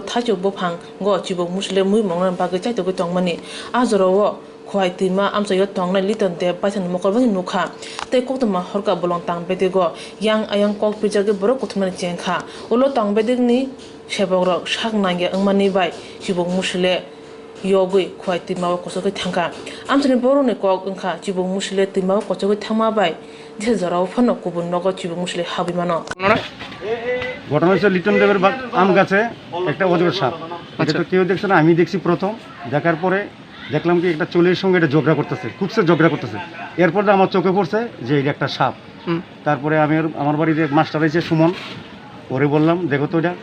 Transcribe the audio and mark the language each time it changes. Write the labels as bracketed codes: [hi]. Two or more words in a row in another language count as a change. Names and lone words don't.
[trp] thacho bufang go jibung musle mui mongran bagai chaito go tongmani ajorowo khoi tima amchayo tongnai litan deb paisan mokorbani nukha tei Koktwma horka bolong tang bedego yang ayang kok pijage borok Koktwmani chengkha ulo tang bedegni sebogrok saknangya engmani bai jibung musle yogoi khoi timaw kosogai thangka amtri boroni kok ongkha jibung musle timaw kosogai thangma bai je jorao phano kubun nogo jibung musle habimano [bn] ঘটনা হচ্ছে লিটন দেবের আম গাছে একটা অজগর সাপ। এটা তো কেউ দেখছে না, আমি দেখছি প্রথম। দেখার পরে দেখলাম কি একটা চুলের সঙ্গে এটা ঝগড়া করতেছে, খুব সে ঝগড়া করতেছে। এরপর আমার চোখে পড়ছে যে এটা একটা সাপ। তারপরে আমি আমার বাড়িতে মাস্টার আছে সুমন, ওরে বললাম দেখো তো এটা।